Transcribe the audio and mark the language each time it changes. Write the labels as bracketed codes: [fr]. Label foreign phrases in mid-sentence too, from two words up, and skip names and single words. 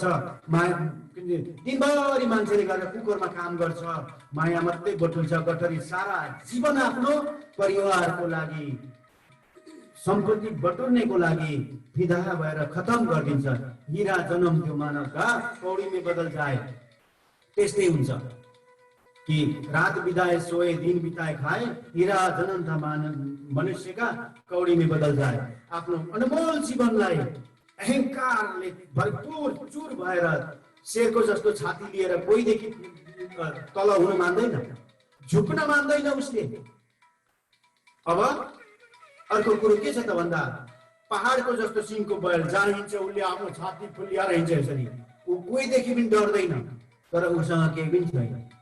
[ne] माया दिनभरि मान्छेले गरेर कुकुरमा काम गर्छ, माया मात्रै बटुल्छ गठरी, सारा जीवन आफ्नो परिवारको लागि सम्पत्ति बटुल्नेको लागि फिदा भएर खतम गरिदिन्छ। [hi] हिरा जन्मथ्यो मानवका कौडीमै बदल जाए। [ne] त्यस्तै हुन्छ कि [hi] रात बिताए सोए दिन बिताए खाए, हिरा जन्म था मनुष्यका कौडी में बदल जाए। [ne] आफ्नो अनमोल जीवनलाई अहंकारले भरपूर चूर भएर शेरको जस्तो छाती लिएर कोहीदेखि तल हुन मान्दैन, झुक्न मान्दैन उसले। अब अर्को कुरो के छ त भन्दा पहाडको जस्तो सिंहको बैल जहाँ हिँड्छ उसले आफ्नो छाती फुल्याएर हिँड्छ यसरी, ऊ कोहीदेखि पनि डर्दैन, तर उसँग केही पनि छैन।